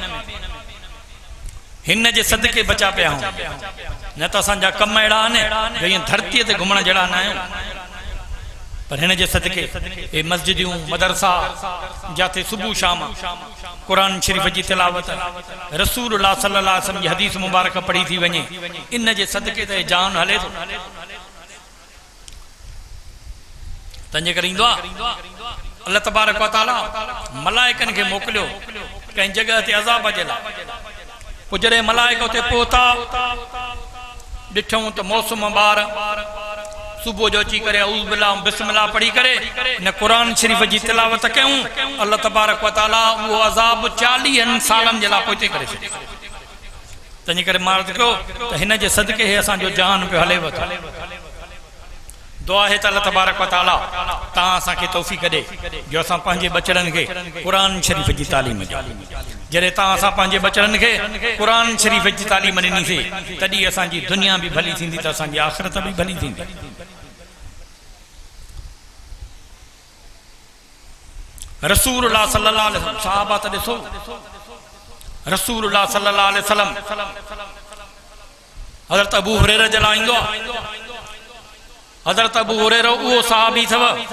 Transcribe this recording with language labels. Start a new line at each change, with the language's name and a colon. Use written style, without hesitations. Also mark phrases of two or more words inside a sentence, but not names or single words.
Sindhi: हिन जे सदके बचा पिया आहियूं न त असांजा कम अहिड़ा आहिनि जो ईअं धरतीअ ते घुमण जहिड़ा न आहियूं पर हिन जे सदके हे मस्जिदियूं मदरसा जिते सुबुह शाम क़ुरान शरीफ़ जी तिलावत रसूल अल्लाह
Arabic: صلى الله عليه وسلم
Sindhi: जी हदीस मुबारक पढ़ी थी वञे इन जे सदके ते जान हले थो तंहिंजे करे ईंदो आहे अल्लाह
Arabic: تبارك وتعالى
Sindhi: मलाइकनि खे मोकिलियो कंहिं जॻह ते अज़ाब जे लाइ पोइ जॾहिं मलाइक उते पहुता ॾिठऊं त मौसम ॿार सुबुह जो अची करे
Arabic: أعوذ بالله بسم الله
Sindhi: पढ़ी करे हिन क़ुरान शरीफ़ जी तिलावत कयूं अल्लाह
Arabic: تبارك وتعالى
Sindhi: उहो अज़ाब 40 सालनि जे लाइ पोइ करे छॾियो तंहिंजे करे मां अर्ज़ु कयो त हिन जे सदके असांजो जान पियो हले थो दुआ है त अल्लाह
Arabic: تبارك وتعالى
Sindhi: तव्हां असांखे तौफ़ीक़ ॾे जो असां पंहिंजे बचड़नि खे क़ुरान शरीफ़ जी तालीम ॾियूं जॾहिं तव्हां असां पंहिंजे बचड़नि खे क़ुरान शरीफ़ जी तालीम ॾिनीसीं तॾहिं असांजी दुनिया बि भली थींदी त असांजी आख़िरत बि भली थींदी रसूलुल्लाह
Arabic: صلى الله عليه وسلم
Sindhi: सहाबा त ॾिसो रसूलुल्लाह
Arabic: صلى الله عليه وسلم
Sindhi: हज़रत अबू हुरैरा जे लाइ ईंदो आहे हज़रत अबू हुरैरा उहो सहाबी अथव